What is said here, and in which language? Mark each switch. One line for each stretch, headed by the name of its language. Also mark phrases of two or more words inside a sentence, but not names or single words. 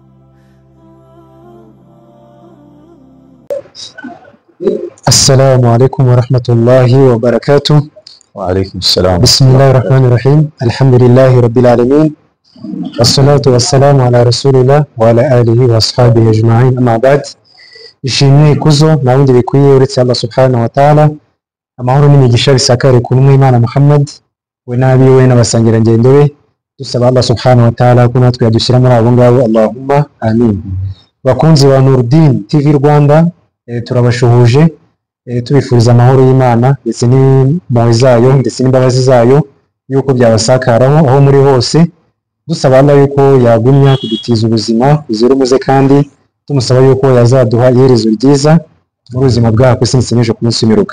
Arabic: السلام عليكم ورحمة الله وبركاته. وعليكم السلام. بسم الله الرحمن الرحيم. الحمد لله رب العالمين، والصلاة والسلام على رسول الله وعلى آله وأصحابه أجمعين. أما بعد،
Kinyarwanda: ishimwe ikuzo na wundi bikwiye uretse
Arabic: الله سبحانه وتعالى.
Kinyarwanda: Amahoro n'imigisha bisakare ku Imana Muhammad we n'abiwe n'abasangira ngendo be, dusaba
Arabic: الله سبحانه وتعالى
Kinyarwanda: ko natwe yadushyira muri abo ngabo.
Arabic: اللهم آمين.
Kinyarwanda: Bakunzi ba Nurdin TV Rwanda, turabashuhuje tubifuriza amahoro y'Imana ndetse n'impuhwe zayo ndetse n'imbabazi zayo yuko byabasakaraho aho muri hose, dusaba Allah yuko yagumya kudutiza ubuzima buzira umuze, kandi tumusaba yuko yazaduha iherezo ryiza mu buzima bwacu sinse n'ejo ku munsi w'imperuka.